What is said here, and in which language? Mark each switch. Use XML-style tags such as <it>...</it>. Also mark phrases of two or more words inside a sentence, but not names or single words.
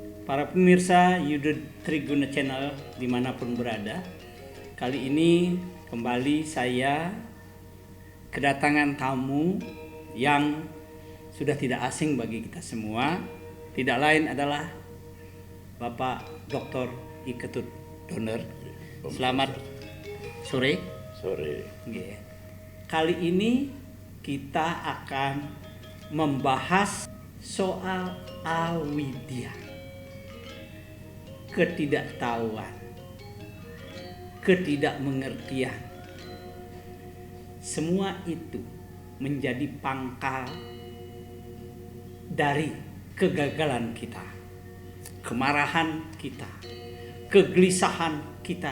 <id>para pemirsa Yuda Triguna Channel dimanapun berada. Kali ini kembali saya kedatangan tamu yang sudah tidak asing bagi kita semua. Tidak lain adalah Bapak Dr. I. Ketut Doner. Selamat sore. Sore. Kali ini kita akan membahas soal awidya, ketidaktahuan, ketidakmengertian. Semua itu menjadi pangkal dari kegagalan kita, kemarahan kita, kegelisahan kita.</id>